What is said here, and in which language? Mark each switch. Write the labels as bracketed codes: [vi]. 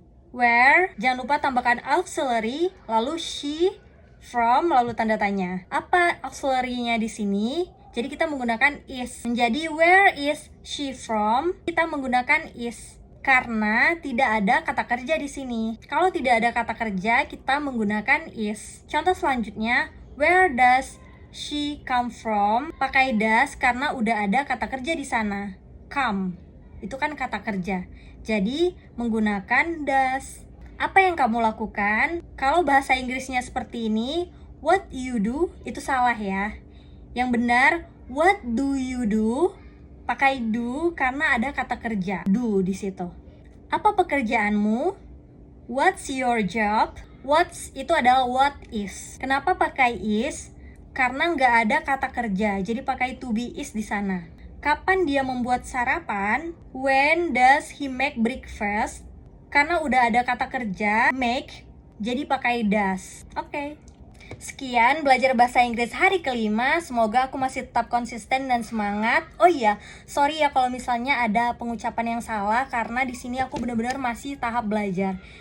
[id] Where, jangan lupa tambahkan auxiliary, lalu she, from, lalu tanda tanya. Apa auxiliary-nya di sini? Jadi kita menggunakan is. Menjadi [en] where is she from? [id] Kita menggunakan is. karena tidak ada kata kerja di sini. Kalau tidak ada kata kerja, kita menggunakan is. Contoh selanjutnya, [en] where does she come from? [id] Pakai does karena udah ada kata kerja di sana. Come, itu kan kata kerja. Jadi, menggunakan does. Apa yang kamu lakukan? Kalau bahasa Inggrisnya seperti ini, [en] what you do, [id] itu salah ya. Yang benar, [en] what do you do? [id] Pakai do karena ada kata kerja, do di situ. Apa pekerjaanmu? [en] What's your job? [id] What's itu adalah what is. Kenapa pakai is? Karena nggak ada kata kerja, jadi pakai to be is di sana. Kapan dia membuat sarapan? [en] When does he make breakfast? [id] Karena udah ada kata kerja, make, jadi pakai does. Oke. Sekian belajar bahasa Inggris hari kelima. Semoga aku masih tetap konsisten dan semangat. Oh iya, sorry ya kalau misalnya ada pengucapan yang salah karena di sini aku benar-benar masih tahap belajar.